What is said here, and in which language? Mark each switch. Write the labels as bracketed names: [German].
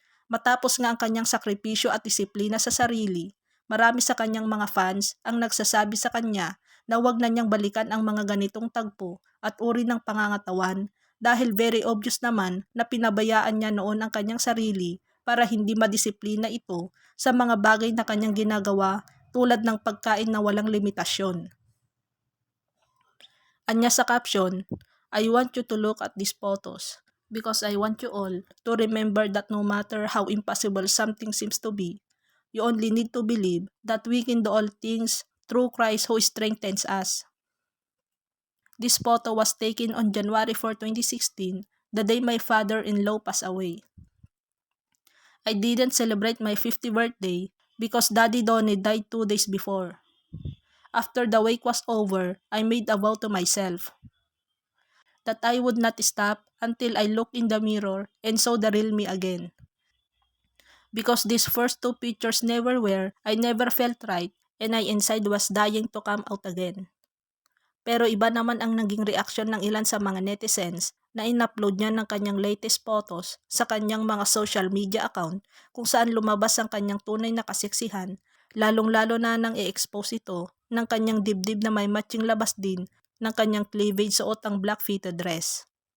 [Filipino] Matapos nga ang kanyang sakripisyo at disiplina sa sarili, marami sa kanyang mga fans ang nagsasabi sa kanya na wag na niyang balikan ang mga ganitong tagpo at uri ng pangangatawan dahil [English] very obvious [Filipino] naman na pinabayaan niya noon ang kanyang sarili para hindi madisiplina ito sa mga bagay na kanyang ginagawa tulad ng pagkain na walang limitasyon. Anya sa caption, [English] "I want you to look at these photos because I want you all to remember that no matter how impossible something seems to be, you only need to believe that we can do all things through Christ who strengthens us." This photo was taken on January 4, 2016, the day my father-in-law passed away. I didn't celebrate my 50th birthday because Daddy Donnie died 2 days before. After the wake was over, I made a vow to myself that I would not stop until I looked in the mirror and saw the real me again. Because these first two pictures never were, I never felt right and I inside was dying to come out again. [Filipino] Pero iba naman ang naging reaksyon ng ilan sa mga netizens na in-upload niya ng kanyang latest photos sa kanyang mga social media account kung saan lumabas ang kanyang tunay na kaseksihan, lalong-lalo na nang i-expose ito ng kanyang dibdib na may matching labas din ng kanyang cleavage suot ang [English] black fitted dress.